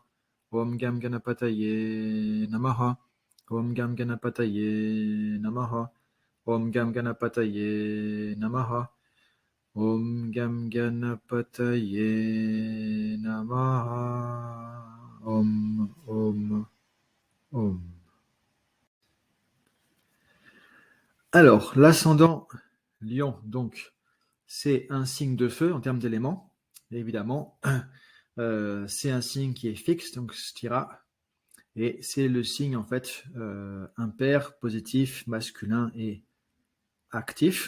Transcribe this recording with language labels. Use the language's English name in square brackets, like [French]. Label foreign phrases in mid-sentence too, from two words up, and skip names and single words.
[Sanskrit] ॐ गं गणपतये नमः। ॐ गं गणपतये नमः. ॐ गं गणपतये नमः. ॐ गं गणपतये नमः. ॐ, ॐ, ॐ. [French] Alors, l'ascendant Lion, donc, c'est un signe de feu en termes d'éléments, évidemment. C'est un signe qui est fixe, donc stira, et c'est le signe en fait impair, positif, masculin et actif.